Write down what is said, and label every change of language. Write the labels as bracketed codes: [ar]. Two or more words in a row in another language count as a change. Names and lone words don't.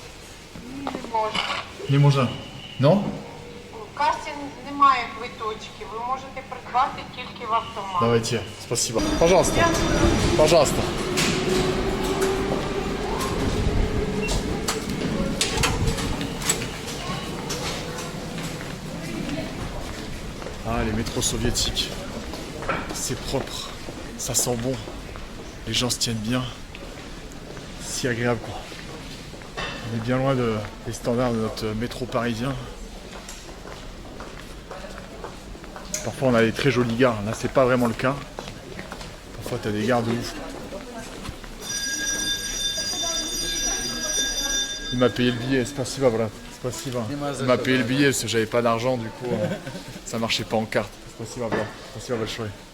[uk] Не можна. No? В касі немає квиточків, ви можете придбати тільки в автомат. [ru] Давайте, спасибо. Пожалуйста. Пожалуйста. [fr] Ah, les métros soviétiques. C'est propre, ça sent bon. Les gens se tiennent bien. Si agréable quoi. On est bien loin des standards de notre métro parisien. Parfois on a des très jolies gares, là c'est pas vraiment le cas. Parfois t'as des gares de ouf. Il m'a payé le billet, [ru] спасибо брат, спасибо. [fr] Il m'a payé le billet parce que j'avais pas d'argent du coup, ça marchait pas en carte. [ru] Спасибо брат, спасибо большое.